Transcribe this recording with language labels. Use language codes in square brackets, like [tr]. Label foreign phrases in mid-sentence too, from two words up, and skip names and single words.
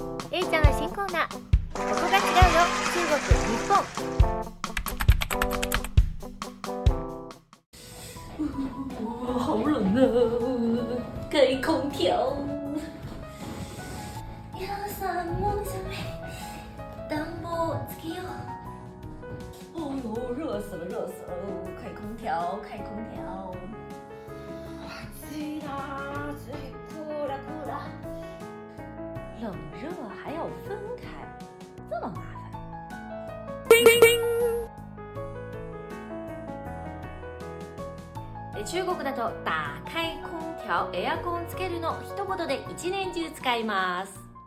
[ja] A ちゃんの新コーナー、ここが違うよ、中国、日本。 [zh] 好冷啊！开空调。 [ja] 皆さんもう寒い。暖房つけよう。 [zh] 哦呦，热死了，热死了！开空调，开空调。 [ja] 暑いな、暑い。クーラクーラ。 [zh] 冷热还要分开，这么麻烦。 [ja] 中国だと [zh] 打開空調、 [ja] エアコンつけるの一言で一年中使います。